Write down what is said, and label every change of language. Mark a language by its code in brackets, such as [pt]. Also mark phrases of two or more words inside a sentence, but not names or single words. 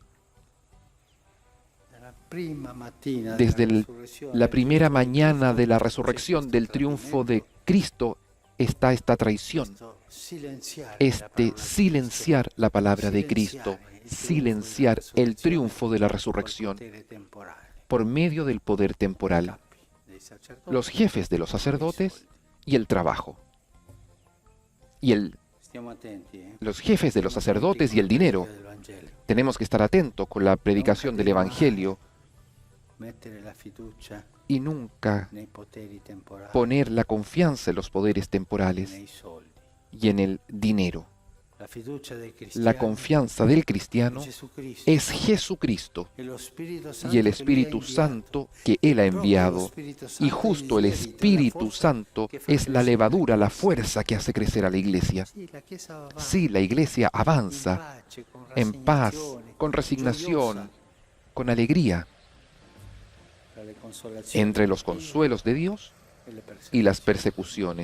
[es] Desde la primera mañana de la resurrección, del triunfo de Cristo, está esta traición, silenciar la palabra de Cristo, silenciar el triunfo de la resurrección por medio del poder temporal, los jefes de los sacerdotes y el trabajo, y los jefes de los sacerdotes y el dinero. Tenemos que estar atentos con la predicación del Evangelio y nunca [it] nei poteri temporali, [es] poner la confianza en los poderes temporales [it] nei soldi. [es] y en el dinero. [it] La fiducia del cristiano [es] La confianza del cristiano [it] in Jesucristo [es] es Jesucristo [it] e lo Spirito [es] y el [it] Santo che lui ha [es] Espíritu [it] inviato. [es] Santo que Él ha [it] Proprio lo [es] enviado. [it] Spirito Santo [es] Y [it] è [es] justo el [it] il lievito, la [es] Espíritu [it] forza [es] Santo [it] che fa [es] es la [it] crescere [es] levadura, la [it] Chiesa. [es] fuerza que hace crecer a la iglesia. [it] Sì, la Chiesa va avanti, [es] Sí, la iglesia [it] in [es] avanza [it] pace, con [es] en paz, [it] rassegnazione, [es] con resignación, [it] gioiosa, [es] con alegría, [it] tra le consolazioni [es] entre los [it] di Dio [es] consuelos de Dios [it] e le [es] y las [it] persecuzioni.